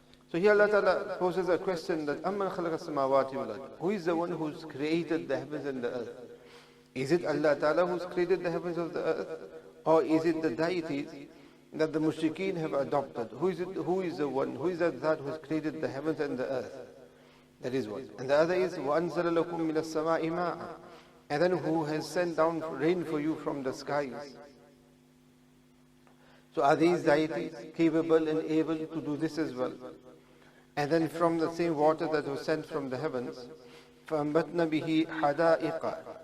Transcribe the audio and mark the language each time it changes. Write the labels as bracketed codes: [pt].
[en] So here Allah Ta'ala poses a question that [ar] أَمَّنْ خَلَقَ السَّمَاوَاتِ وَالْأَرْضِ. [en] Who is the one who's created the heavens and the earth? Is it Allah Ta'ala who's created the heavens of the earth? Or is it the deities that the mushrikeen have adopted? Who is the one? Who is that who has created the heavens and the earth? That is one. And the other is [ar] وَأَنزَلَ لَكُم مِّنَ السَّمَاءِ مَاءً. [en] And then who has sent down rain for you from the skies? So are these deities capable and able to do this as well? And then from the same water that was sent from the heavens, [ar] فَأَنْبَتْنَا بِهِ حَدَائِقَ.